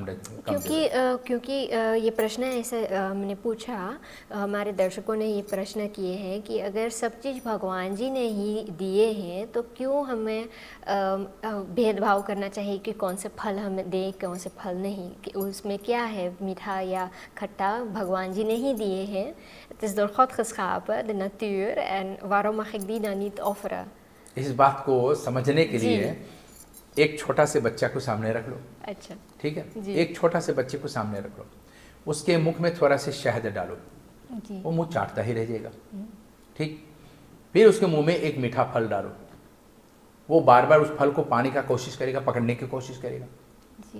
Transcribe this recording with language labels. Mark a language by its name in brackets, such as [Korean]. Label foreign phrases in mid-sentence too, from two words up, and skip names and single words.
[Hindi] क्योंकि ये प्रश्न ऐसे हमने पूछा, हमारे दर्शकों ने ये प्रश्न किए हैं कि अगर सब चीज़ भगवान जी ने ही दिए हैं तो क्यों हमें भेदभाव करना चाहिए कि कौन से फल हमें दें, कौन से फल नहीं, कि उसमें क्या है, मीठा या खट्टा भगवान जी ने ही दिए हैं। [Dutch] Het is door God geschapen, de natuur, en waarom mag ik die dan niet offeren? [Hindi] इस बात को समझने के लिए एक छोटा से बच्चा को सामने रख लो। अच्छा, ठीक है, एक छोटा से बच्चे को सामने रख लो, उसके मुख में थोड़ा सा शहद डालो, वो मुंह चाटता ही रह जाएगा, ठीक। फिर उसके मुंह में एक मीठा फल डालो, वो बार बार उस फल को पाने का कोशिश करेगा, पकड़ने की कोशिश करेगा जी।